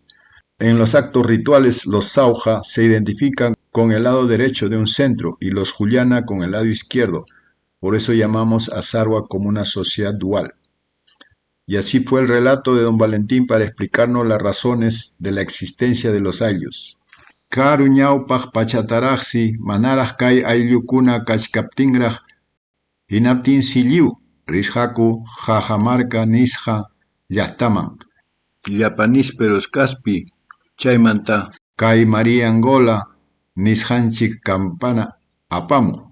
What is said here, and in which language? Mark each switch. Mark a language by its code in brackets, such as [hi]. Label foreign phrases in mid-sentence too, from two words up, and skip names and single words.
[es] En los actos rituales, los Sauja se identifican con el lado derecho de un centro y los Juliana con el lado izquierdo. Por eso llamamos a Sarwa como una sociedad dual. Y así fue el relato de don Valentín para explicarnos las razones de la existencia de los ayllus. [qu] Karu ñawpaq pachataraqsi manaraq kay ayllukuna kachkaptinraq hinaptin silliw rishaku Cajamarca nisqa llaqtaman. Llapanisperos kaspi chaymanta kay María Angola nisqanchik campana apamu.